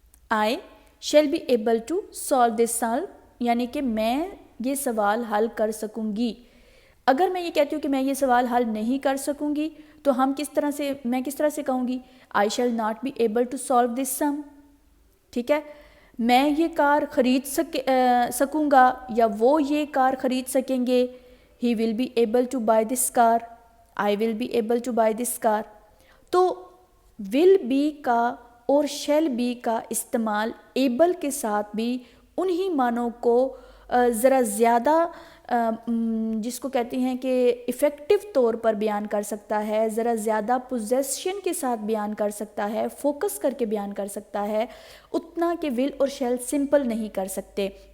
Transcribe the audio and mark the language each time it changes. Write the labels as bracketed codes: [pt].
[en] I shall be able to solve this sum, [ur] یعنی کہ میں یہ سوال حل کر سکوں گی. اگر میں یہ کہتی ہوں کہ میں یہ سوال حل نہیں کر سکوں گی تو میں کس طرح سے کہوں گی, [en] I shall not be able to solve this sum, [ur] ٹھیک ہے. میں یہ کار خرید سکوں گا یا وہ یہ کار خرید سکیں گے, [en] he will be able to buy this car, I will be able to buy this car. [ur] تو ول بی کا اور شیل بی کا استعمال ایبل کے ساتھ بھی انہی معنوں کو ذرا زیادہ جس کو کہتے ہیں کہ افیکٹو طور پر بیان کر سکتا ہے, ذرا زیادہ پوزیشن کے ساتھ بیان کر سکتا ہے, فوکس کر کے بیان کر سکتا ہے, اتنا کہ ول اور شیل سمپل نہیں کر سکتے.